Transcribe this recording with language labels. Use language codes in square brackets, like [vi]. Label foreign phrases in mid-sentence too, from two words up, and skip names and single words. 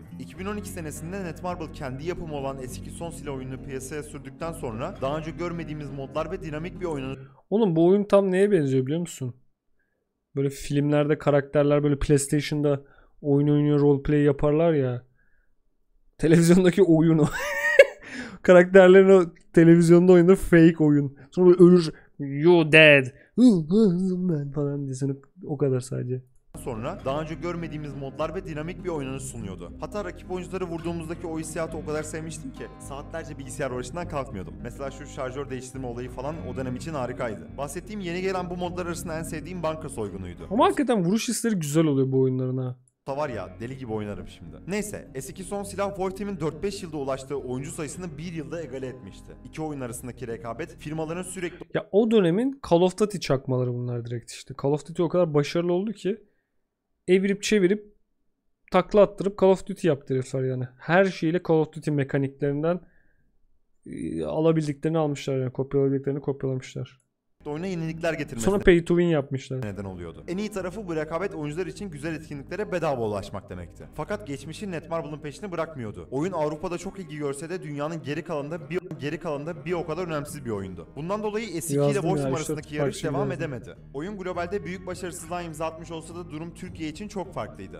[tr] 2012 senesinde Netmarble kendi yapımı olan S2 son silah oyununu piyasaya sürdükten sonra daha önce görmediğimiz modlar ve dinamik bir oyunun Oğlum bu oyun tam neye benziyor biliyor musun? Böyle filmlerde karakterler böyle PlayStation'da oyun oynuyor, roleplay yaparlar ya. Televizyondaki oyunu. Karakterlerin o televizyonda oynadığı fake oyun. Sonra böyle ölür. [en] You dead. [tr] Falan diye sana o kadar sadece. sonra daha önce görmediğimiz modlar ve dinamik bir oynanış sunuyordu. Hatta rakip oyuncuları vurduğumuzdaki o hissiyatı o kadar sevmiştim ki saatlerce bilgisayar başından kalkmıyordum. Mesela şu şarjör değiştirme olayı falan o dönem için harikaydı. Bahsettiğim yeni gelen bu modlar arasında en sevdiğim banka soygunuydu. Ama hakikaten vuruş hisleri güzel oluyor bu oyunların ha. Var ya deli gibi oynarım şimdi. Neyse S2 son silah Wolf Team'in 4-5 yılda ulaştığı oyuncu sayısını 1 yılda egale etmişti. İki oyun arasındaki rekabet firmaların sürekli Ya o dönemin Call of Duty çakmaları bunlar direkt işte. Call of Duty o kadar başarılı oldu ki evirip çevirip takla attırıp Call of Duty yaptı herifler yani. Her şeyle Call of Duty mekaniklerinden alabildiklerini almışlar yani. Kopyalabildiklerini kopyalamışlar. oyuna yenilikler getirmesine Sonra [en] pay to win [tr] yapmışlar. neden oluyordu. En iyi tarafı bu rekabet oyuncular için güzel etkinliklere bedava ulaşmak demekti. Fakat geçmişi Netmarble'ın peşini bırakmıyordu. Oyun Avrupa'da çok ilgi görse de dünyanın geri kalanında bir o kadar önemsiz bir oyundu. Bundan dolayı S2 ile Yazdım Wolf ya, Team işte arasındaki yarış bak şimdi devam yazdım. edemedi. Oyun globalde büyük başarısızlığa imza atmış olsa da durum Türkiye için çok farklıydı.